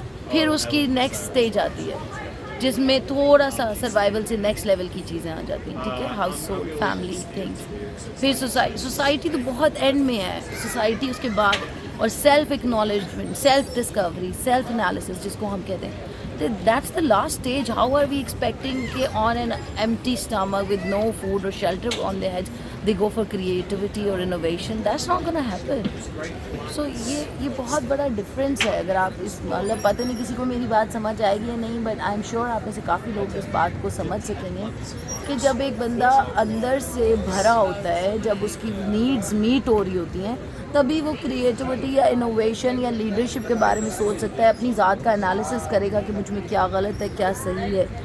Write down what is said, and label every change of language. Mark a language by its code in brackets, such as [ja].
[ur] پھر اس کی next stage آتی ہے جس میں تھوڑا سا سروائیول سے نیکسٹ لیول کی چیزیں آ جاتی ہیں، ٹھیک ہے، ہاؤس ہولڈ، فیملی تھنگس. پھر سوسائٹی تو بہت اینڈ میں ہے، سوسائٹی اس کے بعد، اور self acknowledgement, self Discovery, self analysis جس کو ہم کہتے ہیں. [en] That's the last stage. How are we expecting that on an empty stomach with no food or shelter on their heads they go for creativity or innovation? That's not going to happen. [ur] So یہ بہت بڑا difference ہے. اگر آپ اس مطلب پتہ نہیں کسی کو میری بات سمجھ آئے گی یا نہیں، [en] but I am sure [ur] آپ میں سے کافی لوگ اس بات کو سمجھ سکیں گے کہ جب ایک بندہ اندر سے بھرا ہوتا ہے، جب اس کی نیڈز میٹ ہو رہی ہوتی ہیں، تبھی وہ کریٹیوٹی یا انوویشن یا لیڈرشپ کے بارے میں سوچ سکتا ہے، اپنی ذات کا انالیسس کرے گا کہ مجھ میں کیا غلط ہے، کیا صحیح ہے.